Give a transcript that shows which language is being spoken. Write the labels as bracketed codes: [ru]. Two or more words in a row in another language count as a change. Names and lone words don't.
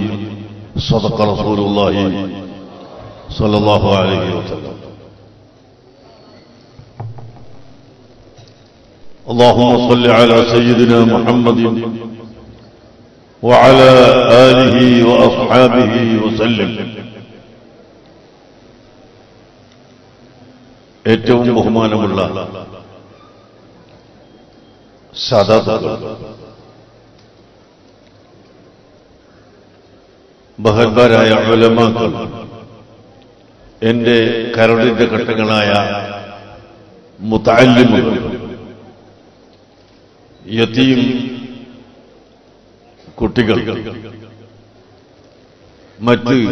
[ar] صدق رسول الله صلى الله عليه وسلم. اللهم صل على سيدنا محمد وعلى آله وأصحابه وسلم. [ml] ഏറ്റവും ബഹുമാനമുള്ള സാദാത്തുക്കൾ, ബഹർബാരായ ഉലമാക്കൾ, എന്റെ കരടിന്റെ ഘട്ടങ്ങളായ മുതഅല്ലിമുകൾ, യതീം കുട്ടികൾ, മറ്റ്